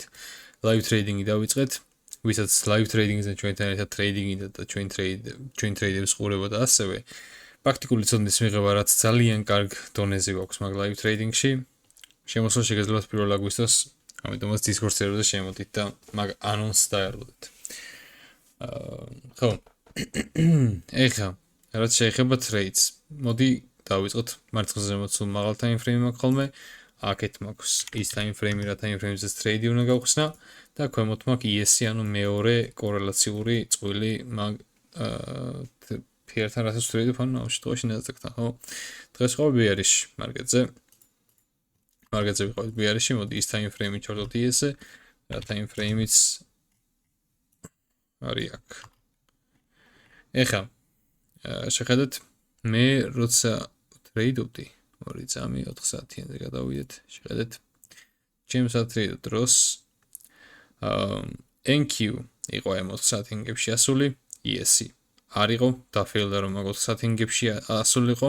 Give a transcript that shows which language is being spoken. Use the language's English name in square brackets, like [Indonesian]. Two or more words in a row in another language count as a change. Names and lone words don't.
[English] Live trading-ი [Georgian] დავიწყეთ, ვისაც [English] live trading-ზე [Georgian] ჩვენთან ერთად ტრეიდინგი და ჩვენ ტრეიდებს ყურება და ასევე პრაქტიკული ცოდნის მიღება, რაც ძალიან კარგ დონეზე გვაქვს მაგ [English] live trading-ში. [Georgian] შემოსვლა შეგეძლებათ პირველ აგვისტოს, ამიტომაც Discord server-ზე შემოდით და მაგ ანონსს დაერლოდეთ. ხო. ეხლა, რაც შეეხება trades, მოდი დავიწყოთ მარცხნაზე მოცულ მაღალ [English] time frame [Georgian] მაქვს ხოლმე, აქეთ მაქვს ის [English] time frame, [Georgian] რა [English] time frame-ზეც [Georgian] trade უნდა გავხსნა და ქვემოთ მაქვს ES-ი, ანუ მეორე კორელაციური წყვილი მაგ PR-თან რასაც trade-ობ, ანუ ამ შემთხვევაში NASDAQ-თან, ხო? დღეს ვიყავ bearish მარკეტზე. მარკეტზე ვიყავით bearish-ში, მოდი ის [English] time frame-ი [Georgian] ჩავდოთ ES-ზე, რა [English] time frame-იც [Georgian] არის აქ. ეხლა, შეხედეთ, მე როცა ტრეიდობდი 2 წამი 4 საათიანზე გადავიდეთ, შეხედეთ, ჩემს ტრეიდ დროს NQ იყო ამ 4 საათინგებში ასული, ES-ი არ იყო, დაფეილდა რომ მაგ 4 საათინგებში ასულიყო.